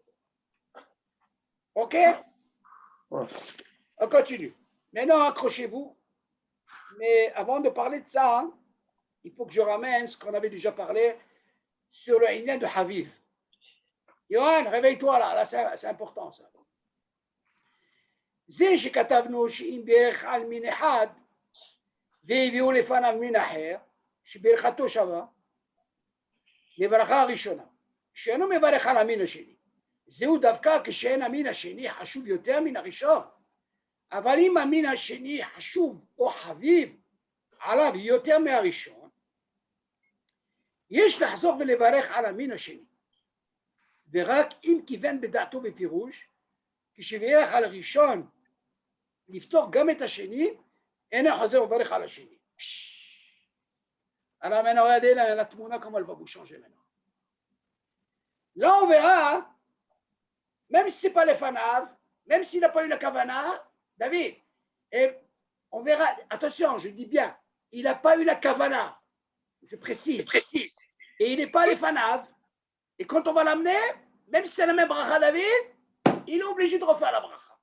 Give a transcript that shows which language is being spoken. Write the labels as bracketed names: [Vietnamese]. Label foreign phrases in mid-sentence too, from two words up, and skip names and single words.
[French] OK? On continue. Maintenant, accrochez-vous. Mais avant de parler de ça, il faut que je ramène ce qu'on avait déjà parlé sur le Inan de Haviv. Yohan, réveille-toi là, c'est important ça. [Hebrew] זה שכתבנו שאם בירך על מין אחד והביאו לפניו מין אחר שברכתו שווה לברכה הראשונה שאינו מברך על המין השני, זהו דווקא כשאין המין השני חשוב יותר מן הראשון, אבל אם המין השני חשוב או חביב עליו יותר מהראשון, יש לחזור ולברך על המין השני, ורק אם כיוון בדעתו בפירוש, כשבירך על הראשון לפתור גם את השני, אינו חוזר וברך על השני. [French] Alors maintenant, regardez la tmouna, comment elle va vous changer maintenant. Là, on verra, même si ce n'est pas les fanav, même s'il n'a pas eu la kavana, David, et on verra, attention, je dis bien, il n'a pas eu la kavana, je précise, et il n'est pas les fanav, et quand on va l'amener, même si c'est la même bracha David, il est obligé de refaire la bracha.